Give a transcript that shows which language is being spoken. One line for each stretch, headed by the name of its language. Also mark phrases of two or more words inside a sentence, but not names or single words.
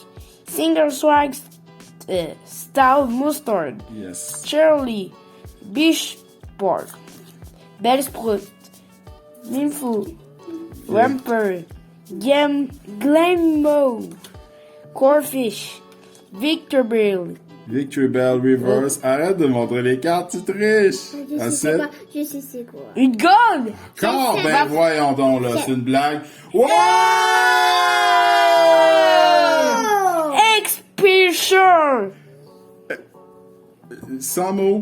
French: Single Swag Style Mustard. Yes. Shirley. Bishport. Belle Sprout. Nympho. Wamper. Glammo. Corfish. Victorville. Victory Bell Reverse. Arrête de montrer les cartes, tu triches. Assez. Je sais c'est quoi. Une gold! Encore? Ben voyons donc, là, c'est une blague. Wow! Expulsion! Sans mots.